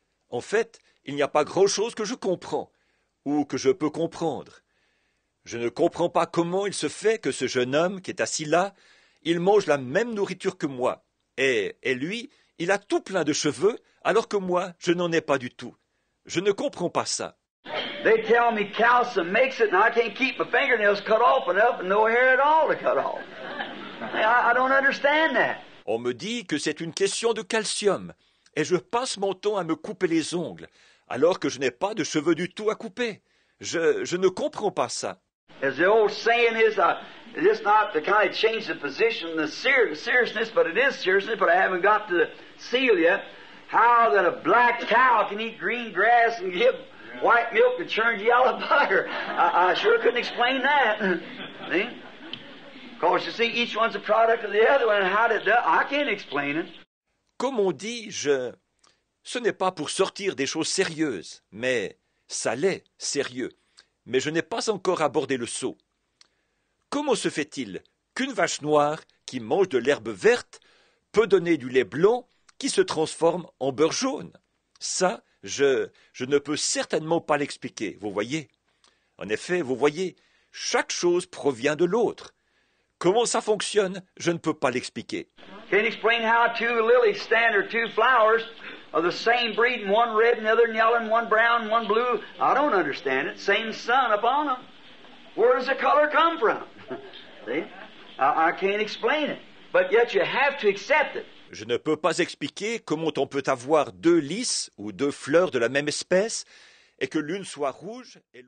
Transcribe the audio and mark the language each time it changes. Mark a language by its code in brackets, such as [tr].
[fr] En fait, il n'y a pas grand-chose que je comprends, ou que je peux comprendre. Je ne comprends pas comment il se fait que ce jeune homme qui est assis là, il mange la même nourriture que moi. Et lui, il a tout plein de cheveux, alors que moi, je n'en ai pas du tout. Je ne comprends pas ça. [en] They tell me calcium makes it, and I can't keep my fingernails cut off enough and no hair at all to cut off. I don't understand that. [fr] On me dit que c'est une question de calcium, et je passe mon temps à me couper les ongles, alors que je n'ai pas de cheveux du tout à couper. Je ne comprends pas ça. [en] As the old saying is, it's not to kind of change the position, the seriousness, but it is seriousness, but I haven't got to the seal yet. How that a black cow can eat green grass and give white milk and churn yellow butter. I sure couldn't explain that. See? Of course, you see, each one's a product of the other one, and how did that? I can't explain it. [fr] Comme on dit, ce n'est pas pour sortir des choses sérieuses, mais ça l'est, sérieux. Mais je n'ai pas encore abordé le seau. Comment se fait-il qu'une vache noire qui mange de l'herbe verte peut donner du lait blanc qui se transforme en beurre jaune? Ça, je ne peux certainement pas l'expliquer, vous voyez. En effet, vous voyez, chaque chose provient de l'autre. Comment ça fonctionne, je ne peux pas l'expliquer. [en] Can't explain how two lilies stand or two flowers of the same breed, and one red and the other yellow, and one brown and one blue. I don't understand it. Same sun upon them. Where does the color come from? See? I can't explain it. but yet you have to accept it. [fr] Je ne peux pas expliquer comment on peut avoir deux lys ou deux fleurs de la même espèce et que l'une soit rouge et l'autre...